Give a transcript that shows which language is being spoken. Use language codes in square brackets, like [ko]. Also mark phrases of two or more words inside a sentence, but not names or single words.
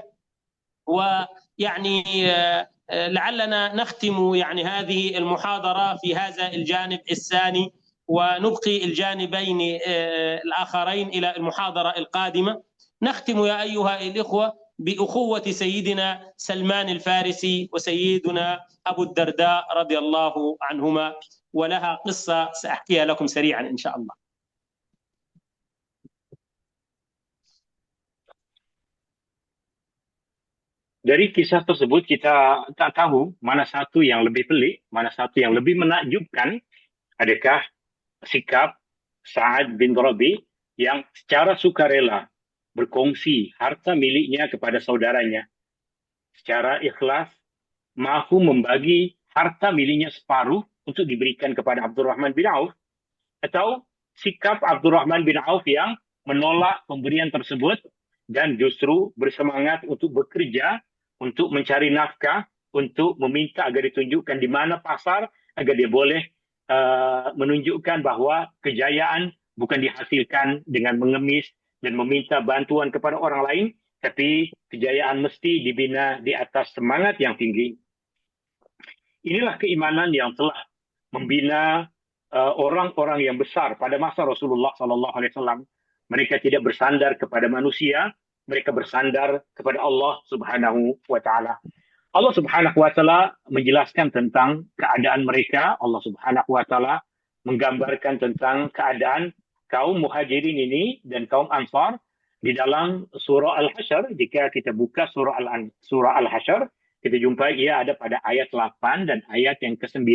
[ar] ويعني لعلنا نختم يعني هذه المحاضرة في هذا الجانب الثاني، ونبقي الجانبين الآخرين إلى المحاضرة القادمة. نختم يا أيها الإخوة بأخوة سيدنا سلمان الفارسي وسيدنا أبو الدرداء رضي الله عنهما، ولها قصة سأحكيها لكم سريعا إن شاء الله. [ms] Dari kisah tersebut kita tak tahu mana satu yang lebih pelik, mana satu yang lebih menakjubkan. Adakah sikap Sa'ad bin Rabi yang secara sukarela berkongsi harta miliknya kepada saudaranya, secara ikhlas mahu membagi harta miliknya separuh untuk diberikan kepada Abdurrahman bin Auf, atau sikap Abdurrahman bin Auf yang menolak pemberian tersebut dan justru bersemangat untuk bekerja, untuk mencari nafkah, untuk meminta agar ditunjukkan di mana pasar agar dia boleh menunjukkan bahawa kejayaan bukan dihasilkan dengan mengemis dan meminta bantuan kepada orang lain, tapi kejayaan mesti dibina di atas semangat yang tinggi. Inilah keimanan yang telah membina orang-orang yang besar pada masa Rasulullah SAW. Mereka tidak bersandar kepada manusia, mereka bersandar kepada [ar] الله سبحانه وتعالى. الله سبحانه وتعالى [ms] menjelaskan tentang keadaan mereka. [ar] الله سبحانه وتعالى [ms] menggambarkan tentang keadaan kaum Muhajirin ini dan kaum Ansar di dalam surah Al-Hasyr. Jika kita buka surah Al-Hasyr, kita jumpa ia ada pada ayat 8 dan ayat yang ke-9.